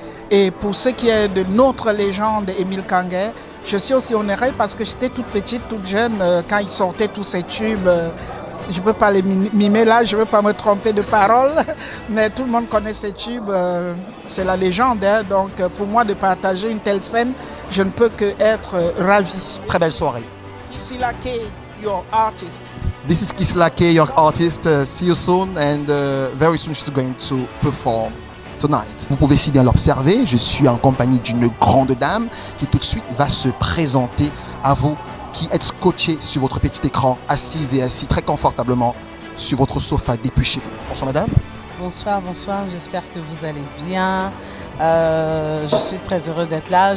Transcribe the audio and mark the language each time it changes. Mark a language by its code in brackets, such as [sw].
[fr] Et pour ce qui est de notre légende, Émile Kangué, je suis aussi honorée parce que j'étais toute petite, toute jeune, quand il sortait tous ces tubes. Je ne peux pas les mimer là, je ne veux pas me tromper de parole, mais tout le monde connaît ces tubes, c'est la légende. Hein, donc pour moi de partager une telle scène, je ne peux qu'être ravi. Très belle soirée. [en] Kissy Laké, your artist. This is Kissy Laké, your artist. See you soon and very soon she's going to perform tonight. [fr] Vous pouvez si bien l'observer, je suis en compagnie d'une grande dame qui tout de suite va se présenter à vous, qui êtes scotché sur votre petit écran, assise et assis très confortablement sur votre sofa depuis chez vous. Bonsoir madame. Bonsoir, bonsoir, j'espère que vous allez bien. Je suis très heureuse d'être là.